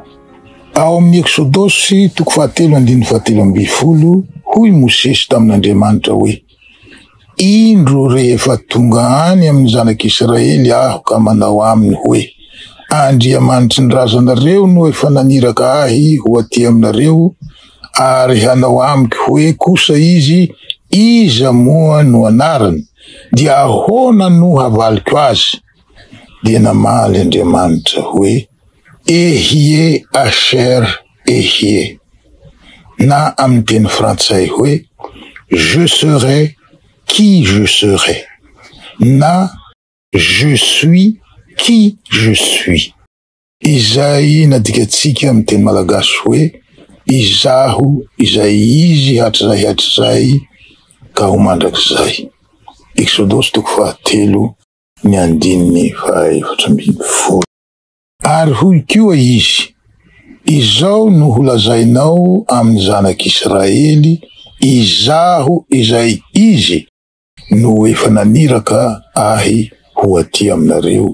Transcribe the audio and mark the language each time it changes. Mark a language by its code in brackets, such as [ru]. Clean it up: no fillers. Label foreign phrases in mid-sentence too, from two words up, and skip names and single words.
[mg] Ao amin'ny Exodosy 7:17 hoy Mosesy tamin'Andriamanitra hoe: indro rehefa tonga any amin'ny zanak'Israely aho ka manao aminy hoe: Andriamanitry ny razanareo no efa naniraka ahy ho aty aminareo, ary hanao amiko hoe kosa izy, iza moa no anarany, dia ahoana no havaliko azy? Dia namaly Andriamanitra hoe: [he] Ehie Asher Ehie. [mg] Na amin'ny teny frantsay hoe: [fr] je serai qui je serai. Na je suis qui je suis. [mg] Izay nadikatsika amin'ny teny malagasy hoe: izaho izay izy hatrizay ka ho mandrakizay. Exodosy 7:4. Ary hoy koa izy: izao no holazainao amin'ny zanak'Israely, izaho izay izy no efa naniraka ahy ho aty aminareo.